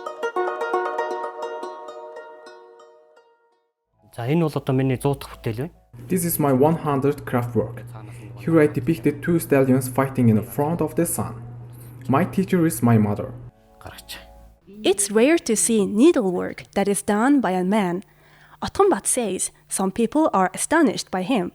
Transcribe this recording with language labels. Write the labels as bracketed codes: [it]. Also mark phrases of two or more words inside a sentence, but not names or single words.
[mn] За энэ бол одоо миний 100 дахь бүтээл байна. [en] This is my 100th craft work. Here I depicted two stallions fighting in front of the sun. My teacher is my mother. It's rare to see needlework that is done by a man. Otombat says some people are astonished by him.